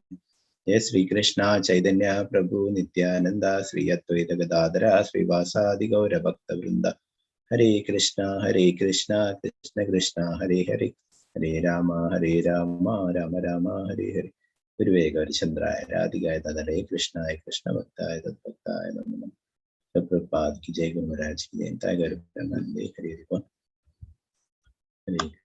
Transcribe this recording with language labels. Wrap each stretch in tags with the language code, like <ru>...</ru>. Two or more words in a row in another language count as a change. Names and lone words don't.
<sa>ജയ ശ്രീകൃഷ്ണ ചൈതന്യ പ്രഭു നിത്യാനന്ദ ശ്രീ അദ്വൈത ഗദാധര ശ്രീവാസാദി ഗൗരഭക്തവൃന്ദ. ഹരേ കൃഷ്ണ കൃഷ്ണ കൃഷ്ണ ഹരേ ഹരേ, ഹരേ രാമ രാമ രാമ ഹരേ ഹരേ. ഗുരുവേ ഗൗരചന്ദ്രായ രാധികായ തദരേ കൃഷ്ണായ കൃഷ്ണഭക്തായ തദ്ഭക്തായ നമഃ.</sa> <hi>പ്രഭുപാദ് की जय. गुरु महाराज की जय.</hi> <sa>ताय गौर प्रेमानंदे. हरे हरे. हरे</sa>